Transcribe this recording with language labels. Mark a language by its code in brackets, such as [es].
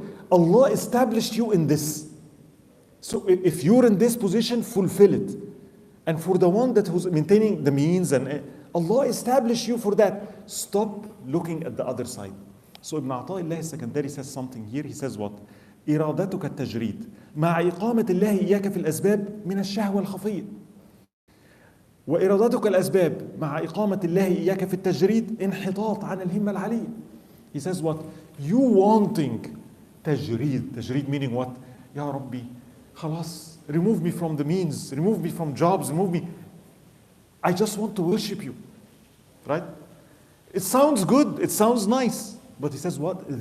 [en] Allah established you in this. So if you're in this position, fulfill it. And for the one who's maintaining the means, and Allah established you for that. Stop looking at the other side. So Ibn Ata'illah Secondary says something here. He says what? [ar] إرادتك التجريد مع إقامة الله إياك في الأسباب من الشهوة الخفية. وإرادتك الأسباب مع إقامة الله إياك في التجريد انحطاط عن الهمة العالية. [en] He says what? You wanting تجريد. تجريد meaning what? [ar] يا ربي خلاص, [en] remove me from the means, remove me from jobs, remove me. I just want to worship you. Right? It sounds good, it sounds nice. But he says what?